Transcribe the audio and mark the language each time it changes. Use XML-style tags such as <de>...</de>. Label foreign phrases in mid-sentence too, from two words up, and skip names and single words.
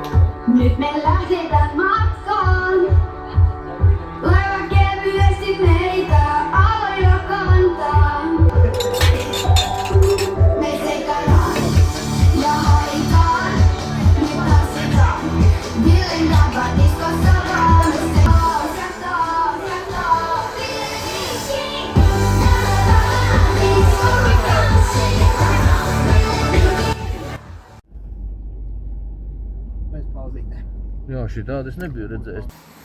<fi>Nyt me lähdetään matkaan. Laiva kevyesti meitä aloja kantaa. Me seikaillaan ja haitaan. Nyt tanssitaan. Villen kanssa diskossa vaan. Taas ja taas ja taas.</fi> <lv>Mēs pauzītē. Jā, šī tāda es nebiju redzējis.</lv>